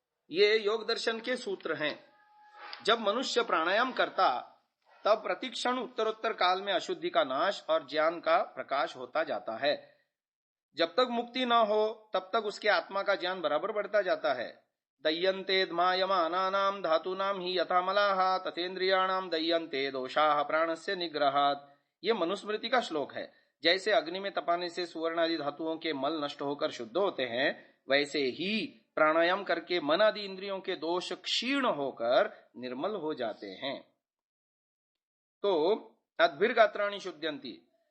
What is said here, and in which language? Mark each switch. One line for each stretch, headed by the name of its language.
Hindi: ये योग दर्शन के सूत्र हैं। जब मनुष्य प्राणायाम करता तब प्रतिक्षण उत्तरोत्तर काल में अशुद्धि का नाश और ज्ञान का प्रकाश होता जाता है। जब तक मुक्ति न हो तब तक उसके आत्मा का ज्ञान बराबर बढ़ता जाता है।
Sanskrit: दह्यन्ते मायमानानाम धातूनाम ही यथा मलाः तथेन्द्रियाणाम दह्यन्ते दोषाः प्राणस्य निग्रहात्।
Hindi: ये मनुस्मृति का श्लोक है। जैसे अग्नि में तपाने से सुवर्ण आदि धातुओं के मल नष्ट होकर शुद्ध होते हैं, वैसे ही प्राणायाम करके मन आदि इंद्रियों के दोष क्षीण होकर निर्मल हो जाते हैं। तो
Sanskrit: अद्भिर्गात्राणि शुद्ध्यन्ति,